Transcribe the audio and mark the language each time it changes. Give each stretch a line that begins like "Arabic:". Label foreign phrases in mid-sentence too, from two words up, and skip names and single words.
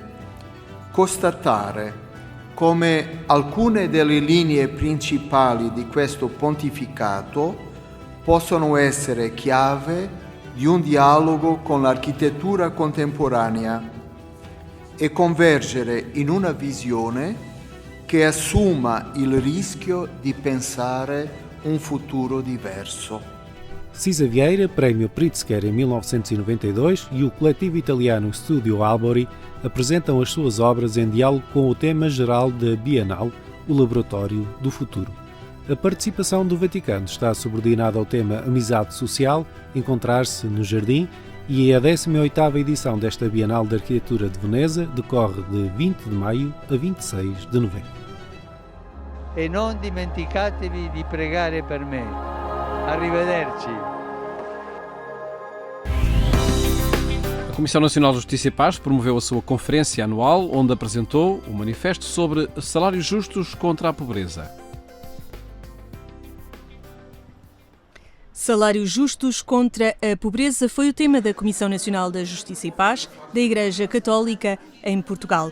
Italian: Constatare come alcune delle linee principali di questo pontificato possono essere chiave di un dialogo con l'architettura contemporanea e convergere in una visione che assuma il rischio di pensare un futuro diverso.
Portuguese: Cisa Vieira, Prémio Pritzker em 1992, e o coletivo italiano Studio Albori apresentam as suas obras em diálogo com o tema geral da Bienal, o Laboratório do Futuro. A participação do Vaticano está subordinada ao tema Amizade Social, Encontrar-se no Jardim, e a 18ª edição desta Bienal de Arquitetura de Veneza decorre de 20 de maio a 26 de novembro.
Italian: E non dimenticatevi di pregare per me. Arrivederci.
Portuguese: A Comissão Nacional de Justiça e Paz promoveu a sua conferência anual, onde apresentou o manifesto sobre salários justos contra a pobreza. Salários justos contra a pobreza foi o tema da Comissão Nacional da Justiça e Paz da Igreja Católica em Portugal.